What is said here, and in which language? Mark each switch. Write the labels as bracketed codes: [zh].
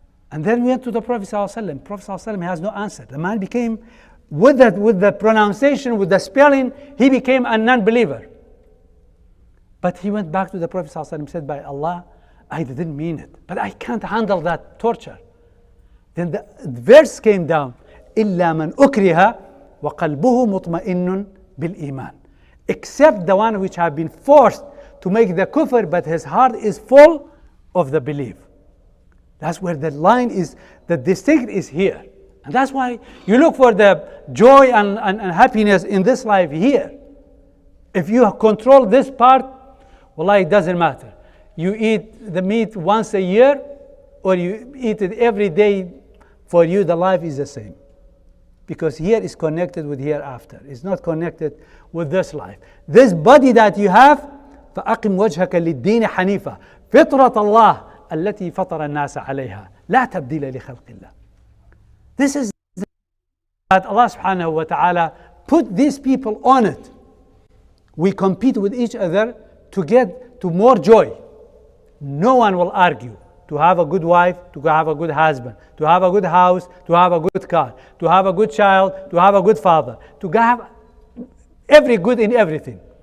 [en] And then we went to the Prophet ﷺ. Prophet ﷺ has no answer. The man became, with the pronunciation, with the spelling, he became a non-believer. But he went back to the Prophet ﷺ and said, by Allah, I didn't mean it. But I can't handle that torture. Then the verse came down, [ar] إِلَّا مَنْ أُكْرِهَ وَقَلْبُهُ مُطْمَئِنٌ بِالْإِيمَانِ. [en] Except the one which have been forced to make the kufr, but his heart is full of the belief. That's where the line is, the distinct is here. And that's why you look for the joy and happiness in this life here. If you control this part, wallahi, it doesn't matter. You eat the meat once a year, or you eat it every day, for you the life is the same. Because here is connected with hereafter. It's not connected with this life. This body that you have, [ar] فَأَقِمْ وَجْهَكَ لِلدِّينِ حَنِيفًا فِطْرَةَ اللَّهِ الَّتِي فَطَرَ النَّاسَ عَلَيْهَا لَا تَبْدِيلَ لِخَلْقِ اللَّهِ. [en] This is that Allah subhanahu wa ta'ala put these people on it. We compete with each other to get to more joy. No one will argue to have a good wife, to have a good husband, to have a good house, to have a good car, to have a good child, to have a good father, to have every good in everything.